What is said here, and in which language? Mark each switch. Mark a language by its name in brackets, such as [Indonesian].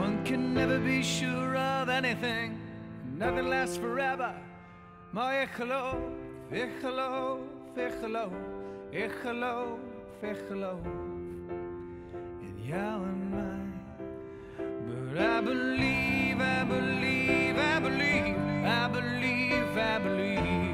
[English] can never be sure of anything. Nothing lasts forever. [Dutch] Maar ik geloof, ik geloof, ik geloof, ik geloof, ik geloof in jou en mij. [English] But I believe, I believe, I believe, I believe, I believe